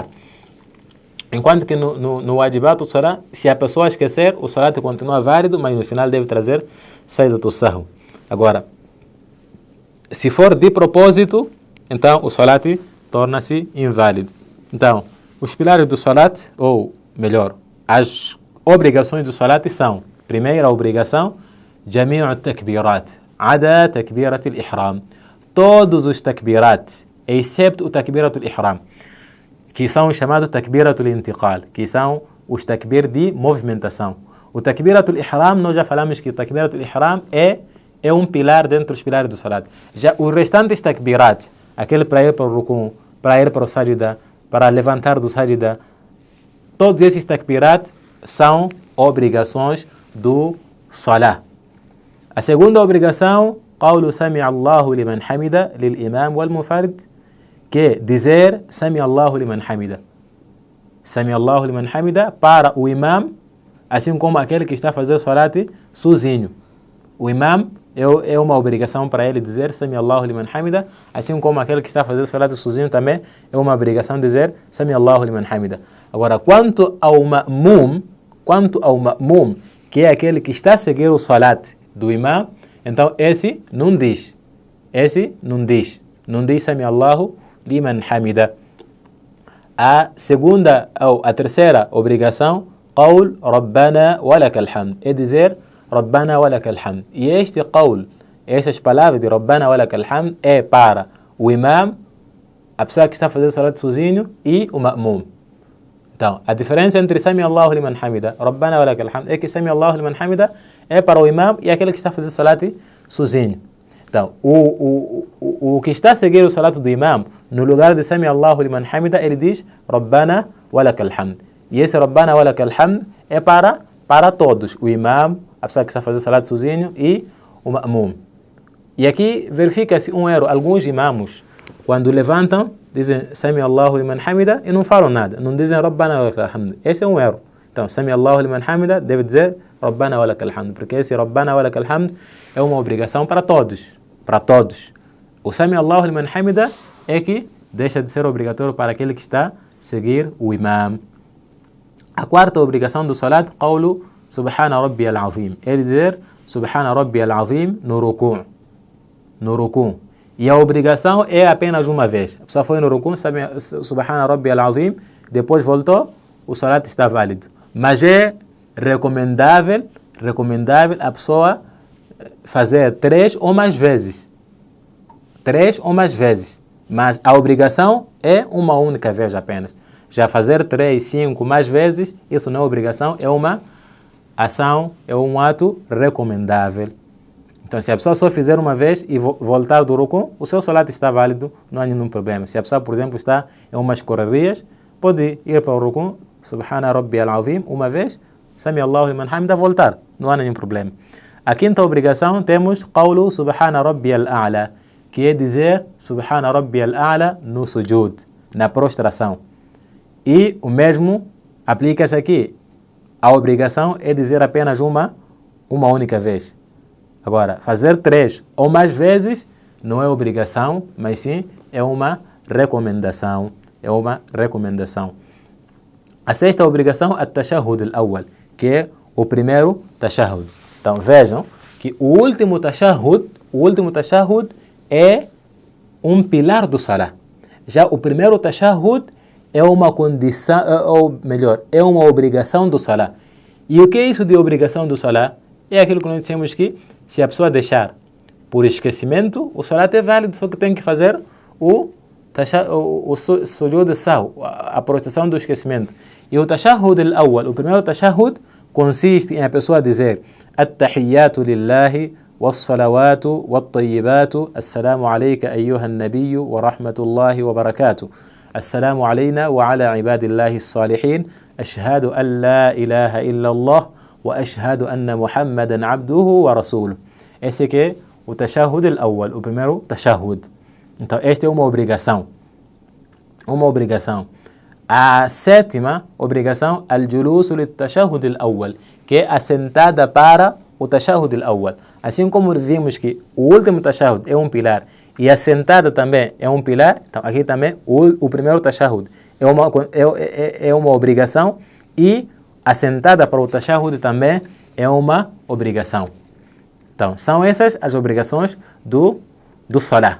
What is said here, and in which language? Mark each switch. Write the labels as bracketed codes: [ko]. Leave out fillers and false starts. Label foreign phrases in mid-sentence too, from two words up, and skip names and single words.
[pt] Enquanto que no wajibat, o salat, se a pessoa esquecer, o salat continua válido, mas no final deve trazer saída do sahu. Agora, se for de propósito, então o salat torna-se inválido. Então, os pilares do salat, ou melhor, as obrigações do salat são: primeira obrigação, [ar] جميع التكبيرات، عدا تكبيرة الإحرام. [pt] Todos os takbirat, excepto o [ar] تكبيرة الإحرام, [pt] que são chamados [ar] تكبيرات الانتقال, [pt] que são os takbir de movimentação. [ar] O تكبيرة الإحرام, [pt] nós já falamos que o [ar] تكبيرة الإحرام [pt] é um pilar dentro dos pilares do salat. Já os restantes takbirat, aquele para ir para o rukun, para ir para o sajda, para levantar do sajda, todos esses takbirat são obrigações do salah. A segunda obrigação, [ar] قول سمع الله لمن حمده للإمام والمنفرد, [pt] que é dizer [ar] سمع الله لمن حمده. سمع الله لمن حمده [pt] para o imam, assim como aquele que está a fazer o salat sozinho. O imam é uma obrigação para ele dizer [ar] سمع الله لمن حمده, [pt] assim como aquele que está a fazer o salat sozinho também é uma obrigação dizer [ar] سمع الله لمن حمده. [pt] Agora, quanto ao ma'mum, que é aquele que está a seguir o salat do imam, então esse não diz [ar] سمع الله لمن حمده. [pt] A segunda ou a terceira obrigação, [ar] قول ربنا ولك الحمد, [pt] é dizer [ar] ربنا ولك الحمد. [pt] E este qawl, essas palavras de [ar] ربنا ولك الحمد [pt] é para o imam, a pessoa que está a fazer o salat sozinho, e o ma'mum. Então, a diferença entre [ar] سمع الله لمن حمده، ربنا ولك الحمد, [pt] é que [ar] سمع الله لمن حمده [pt] é para o imam e aquele que está a fazer o salat sozinho. Então, o que está a seguir o salat do imam, no lugar de [ar] سمع الله لمن حمده, [pt] ele diz [ar] ربنا ولك الحمد. [pt] E esse [ar] ربنا ولك الحمد [pt] é para todos, o imam, a pessoa que está a fazer o salat sozinho e o ma'mum. E aqui verifica-se um erro. Alguns imamos, quando levantam, dizem [ar] سمع الله لمن حمده [pt] e não falam nada, não dizem [ar] ربنا ولك الحمد. [pt] Esse é um erro. Então, [ar] سمع الله لمن حمده [pt] deve dizer [ar] ربنا ولك الحمد, [pt] porque esse [ar] ربنا ولك الحمد [pt] é uma obrigação para todos. O [ar] سمع الله لمن حمده [pt] é que deixa de ser obrigatório para aquele que está a seguir o imam. A quarta obrigação do salat, [ar] قول سبحان ربي العظيم, [pt] é dizer [ar] سبحان ربي العظيم [pt] no rukun. E a obrigação é apenas uma vez. A pessoa foi no rukun, [ar] سبحان ربي العظيم, [pt] depois voltou, o salat está válido. Mas é recomendável a pessoa fazer 3 ou mais vezes. Mas a obrigação é uma única vez apenas. Já fazer 3, 5 mais vezes, isso não é obrigação, é uma ação, é um ato recomendável. Então, se a pessoa só fizer uma vez e voltar do rukun, o seu salat está válido, não há nenhum problema. Se a pessoa, por exemplo, está em umas correrias, pode ir para o rukun, [ar] سبحان ربي العظيم, [pt] uma vez, [ar] سمع الله لمن حمده, [pt] voltar, não há nenhum problema. A quinta obrigação temos [ar] قول سبحان ربي الأعلى, [pt] que é dizer [ar] سبحان ربي الأعلى [pt] no sujud, na prostração. E o mesmo aplica-se aqui. A obrigação é dizer apenas uma única vez. Agora, fazer 3 ou mais vezes não é obrigação, mas sim é uma recomendação. É uma recomendação. A sexta obrigação é [ar] التشهد الأول, [pt] que é o primeiro tashahhud. Então vejam que o último tashahhud é um pilar do salah. Já o primeiro tashahhud é uma condição, ou melhor, é uma obrigação do salah. E o que é isso de obrigação do salah? É aquilo que nós dissemos que se a pessoa deixar por esquecimento, o salah é válido, só que tem que fazer o [ar] سجود السهو, [pt] a prostração do esquecimento. E o [ar] التشهد الأول, [pt] o primeiro tashahhud, consiste em a pessoa dizer [ar] التحيات لله والصلوات والطيبات السلام عليك أيها النبي ورحمة الله وبركاته السلام علينا وعلى عباد الله الصالحين أشهد أن لا إله إلا الله وأشهد أن محمدا عبده ورسوله. [pt] Esse aqui é o [ar] التشهد الأول, [pt] o primeiro tashahhud. Então, esta é uma obrigação. Uma obrigação. A sétima obrigação, [ar] الجلوس للتشهد الأول, [pt] que é assentada para o [ar] التشهد الأول. [pt] Assim como vimos que o último tashahhud é um pilar e a sentada também é um pilar, então aqui também o primeiro tashahhud é uma obrigação e a sentada para o tashahhud também é uma obrigação. Então, são essas as obrigações do salah.